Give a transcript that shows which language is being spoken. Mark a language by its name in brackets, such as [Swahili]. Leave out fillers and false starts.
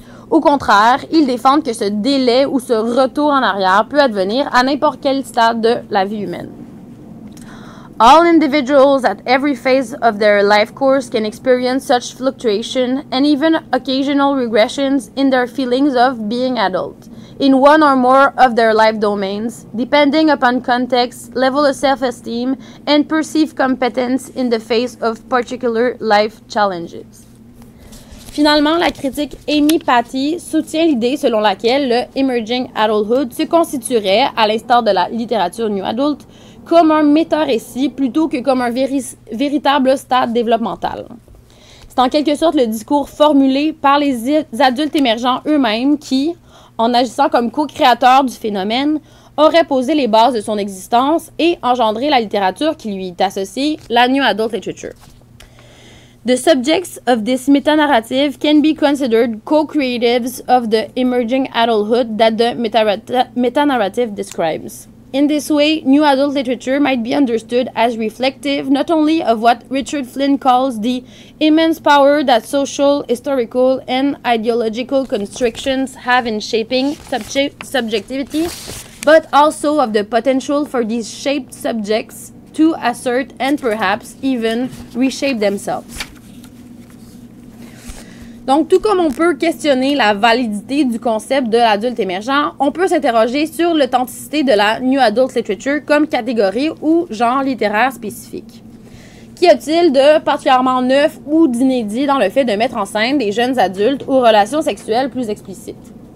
[French] Au contraire, ils défendent que ce délai ou ce retour en arrière peut advenir à n'importe quel stade de la vie humaine. [English] All individuals at every phase of their life course can experience such fluctuation and even occasional regressions in their feelings of being adult, in one or more of their life domains, depending upon context, level of self-esteem, and perceived competence in the face of particular life challenges. [French] Finalement, la critique Amy Patty soutient l'idée selon laquelle le Emerging Adulthood se constituerait, à l'instar de la littérature New Adult, comme un méta-récit plutôt que comme un véritable stade développemental. C'est en quelque sorte le discours formulé par les adultes émergents eux-mêmes qui, en agissant comme co-créateurs du phénomène, auraient posé les bases de son existence et engendré la littérature qui lui est associée, la New Adult Literature. [English] The subjects of this meta-narrative can be considered co-creatives of the emerging adulthood that the meta-narrative describes. In this way, New Adult literature might be understood as reflective not only of what Richard Flynn calls the immense power that social, historical, and ideological constrictions have in shaping subjectivity, but also of the potential for these shaped subjects to assert and perhaps even reshape themselves. [French] Donc, tout comme on peut questionner la validité du concept de l'adulte émergent, on peut s'interroger sur l'authenticité de la New Adult Literature comme catégorie ou genre littéraire spécifique. Qu'y a-t-il de particulièrement neuf ou d'inédit dans le fait de mettre en scène des jeunes adultes aux relations sexuelles plus explicites?